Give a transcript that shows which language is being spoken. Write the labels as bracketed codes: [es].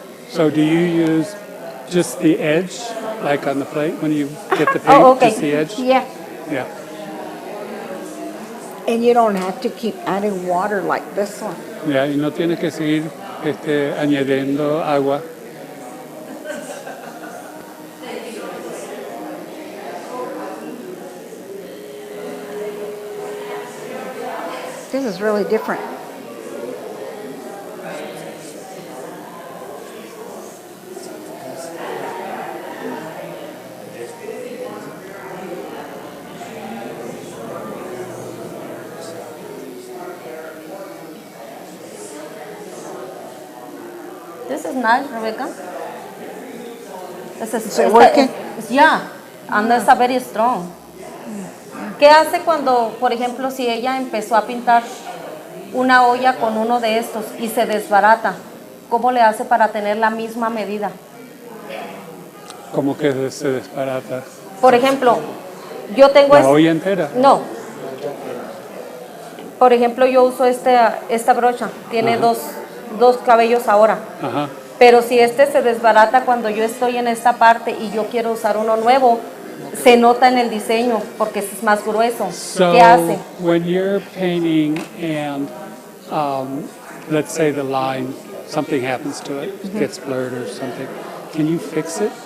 [en] So do you use just the edge, like on the plate when you get the paint? Oh, okay. Just the edge? Yeah. Yeah. And you don't have to keep adding water like this one. [es] Yeah, y no tienes que seguir añadiendo agua. [en] This is really different. This is nice, Rebecca. This is Is it working? Yeah. and it's a very strong. [es] ¿Qué hace cuando, por ejemplo, si ella empezó a pintar una olla con uno de estos y se desbarata? ¿Cómo le hace para tener la misma medida? ¿Cómo que se desbarata? Por ejemplo, yo tengo... ¿La olla entera? No. Por ejemplo, yo uso esta brocha. Tiene dos cabellos ahora. Ajá. Pero si este se desbarata cuando yo estoy en esta parte y yo quiero usar uno nuevo, se nota en el diseño porque es más grueso. [en] So, [es] ¿qué hace? [en] when you're painting and let's say the line, something happens to it, gets blurred or something, can you fix it?